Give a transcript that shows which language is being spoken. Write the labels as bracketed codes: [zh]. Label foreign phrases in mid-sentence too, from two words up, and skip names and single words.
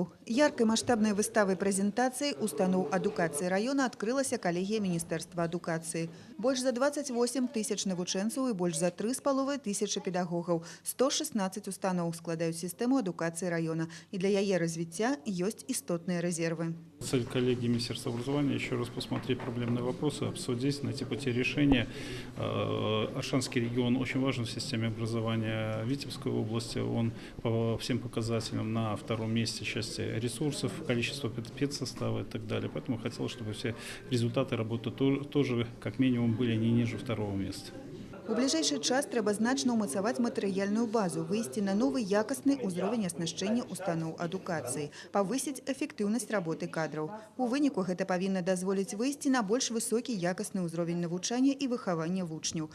[be] Яркай маштабнай выставай прэзентацыі устаноў адукацыі района адкрылася калегія Міністэрства адукацыі. Больш за 28 тысяч навучэнцаў і больш за 3,5 тысячы педагогаў. 116 устаноў складаюць сістэму адукацыі района. И для яе развіцця ёсць істотныя рэзервы. [ru] Цель коллегии Министерства образования еще раз посмотреть проблемные вопросы, обсудить, найти пути решения. Аршанский регион очень важен в системе образования Витебской области. Он по всем показателям на втором месте в части ресурсов, количество педсостава и так далее. Поэтому хотелось, чтобы все результаты работы тоже как минимум были не ниже второго места. [be] У бліжэйшы час трэба значна ўмацаваць матэрыяльную базу, выйсці на новы якасны ўзровень аснашчэння устаноў адукацыі, павысіць эфектыўнасць работы кадраў. У выніку гэта павінна дазволіць выйсці на больш высокі якасны ўзровень навучання і выхавання вучняў.